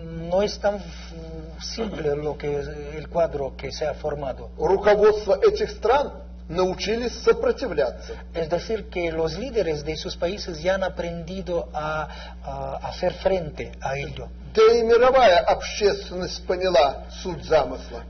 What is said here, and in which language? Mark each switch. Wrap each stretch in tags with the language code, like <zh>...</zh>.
<es>No es tan simple el cuadro que se ha formado.</es> <ru>Руководство этих стран научились сопротивляться.</ru> <es>Es decir, que los líderes de esos países ya han aprendido a hacer frente a ello.</es> <ru>Да и мировая общественность поняла суть замысла.</ru>